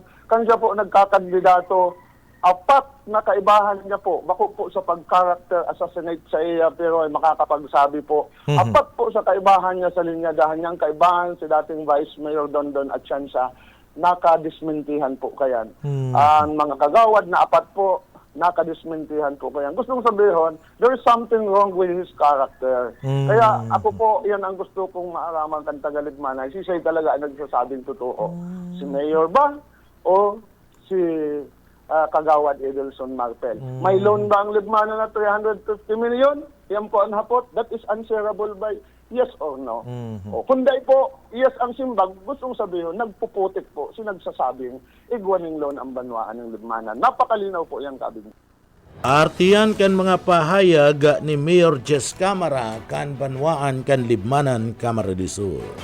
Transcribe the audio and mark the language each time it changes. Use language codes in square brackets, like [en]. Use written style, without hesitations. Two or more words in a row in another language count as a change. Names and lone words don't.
[bik] Kanya po nagkakandidato, 4 na kaibahan niya po, bako po sa pag- [en] character assassinate [bik] sa iya, pero ay makakapagsabi po. 4 po sa kaibahan niya sa linyadahan niyang kaibahan si dating Vice Mayor Dondon Atienza, nakadismintihan po kayan. Ang mga kagawad na 4 po, nakadismintihan po kayan. Gustong sabihin, [en] there is something wrong with his character. [bik] Kaya ako po, yan ang gusto kong maaraman kan Tagaligmanay. Si siya talaga ang nagsasabing totoo. Si Mayor ba o si Kagawad Edelson Marpel? May loan ba ang Libmanan na 350 million? Yan po ang hapot. [en] That is answerable by yes or no. [bik] O kunday po, yes ang simbag, gustong sabihin, nagpuputik po, sinagsasabing igwaning loan ang banwaan ng Libmanan. Napakalinaw po yan, Kabin. Artiyan kan mga pahayag ni Mayor Jess Camara kan banwaan kan Libmanan Camarines Sur.